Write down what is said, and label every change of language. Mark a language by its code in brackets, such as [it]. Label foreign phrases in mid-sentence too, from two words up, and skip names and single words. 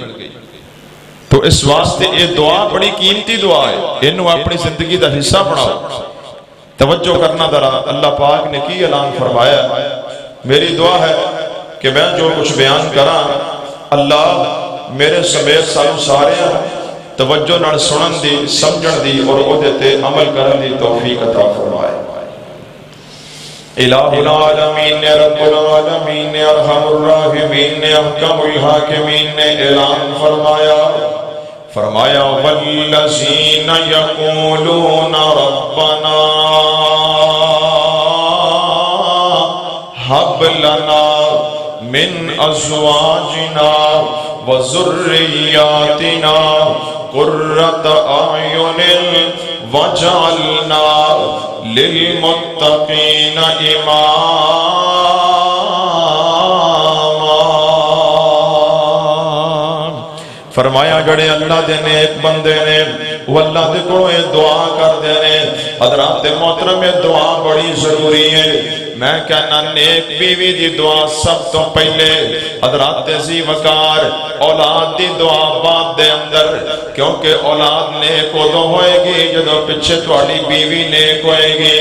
[pa] تو اس واسطے اے دعا بڑی قیمتی دعا ہے انہوں اپنی زندگی دا حصہ بناؤ. توجہ کرنا ذرا اللہ پاک نے کی اعلان فرمایا میری دعا ہے کہ میں جو کچھ بیان کراں اللہ میرے سمیت سانو سارے توجہ نال سنن دی سمجھن دی اور اودے تے عمل کرن دی توفیق عطا فرمائے. الہ العالمین نے رب العالمین نے ارحم الراحمین نے احکم الحاکمین نے اعلان فرمایا [ar] والذین یقولون ربنا هب لنا من ازواجنا وذریاتنا قرۃ اعین وجعلنا للمتقین اماما. [pa] فرمایا جڑے اللہ دے نیک بندے نے وہ اللہ دے کو دعا کر دے نے. حضرات محترم دعا بڑی ضروری ہے. میں کہنا نیک بیوی دی دعا سب تو پہلے حضرات عزیز وقار اولاد دی دعا بعد دے اندر کیونکہ اولاد نیک ادو ہوئے گی جدو پچھے تھوڑی بیوی نیک ہوئے گی.